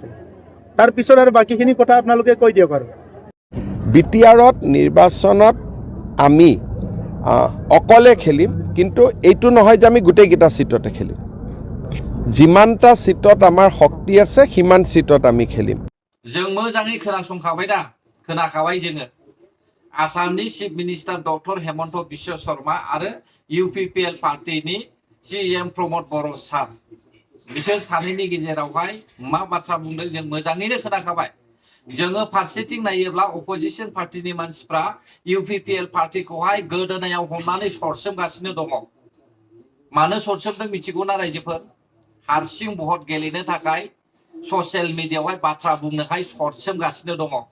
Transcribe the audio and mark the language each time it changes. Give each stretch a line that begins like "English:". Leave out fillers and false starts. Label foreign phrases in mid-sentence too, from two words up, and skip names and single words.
Assamese: তাৰপিছত আৰু বাকীখিনি কথা আপোনালোকে কৈ দিয়ক। আৰু বিটিআৰত নিৰ্বাচনত আমি অকলে খেলিম, কিন্তু এইটো নহয় যে আমি গোটেইকেইটা চিটতে খেলিম। যিমানটা চিটত আমাৰ শক্তি আছে সিমান চিটত আমি খেলিম।
Bodo: जों मोजाङै खोनासंखाबाय दा? खोनाखाबाय जोङो आसामनि
English: chief minister
Bodo: डक्टर हेमन्त बिश्व शर्मा आरो UPPL पार्टीनि CM प्रमद बर' सार बिसोर सानैनि गेजेरावहाय मा बाथ्रा बुंदों जों मोजाङैनो खोनाखाबाय जोङो फारसेथिं नायोब्ला अपोजिशन पार्टीनि मानसिफ्रा UPPL पार्टीखौहाय गोदोनायाव हमनानै सरसोमगासिनो दङ मानो सरसोमदों मिथिगौना रायजोफोर हारसिं भट गेलेनो थाखाय ससियेल मिडियायावहाय बाथ्रा बुंनोहाय सरसोमगासिनो दङ